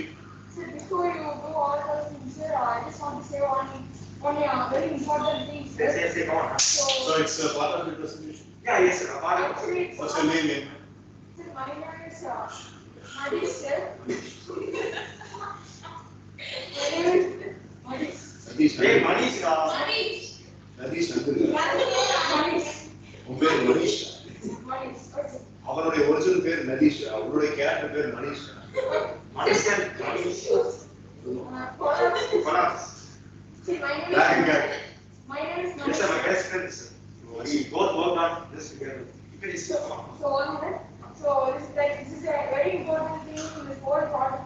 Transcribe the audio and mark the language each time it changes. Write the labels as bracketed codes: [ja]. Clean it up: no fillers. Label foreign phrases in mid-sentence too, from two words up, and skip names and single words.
[en] So before you do all those things, sir, I just want to say one one very important thing. Yes, come on. So it's a part of the presentation? Yeah, yes, sir. Actually, What's your name? my name is Madis, sir. My name is Madis. Nadish. Hey, Manish. Madis. Nadish Nandil. Madis. [ta] உன் பேர் மனிஷ். [en] Madis. Okay. [ta] அவனுடைய ஒரிஜினல் பேர் நதீஷ், அவனுடைய கேரக்டர் பேர் மனிஷ். [en] Manish. See, my name Black and is. white. My name is These are my Madis. best friends. We both work on this together. You can just come on. So one minute. So this is a very important thing in this whole project.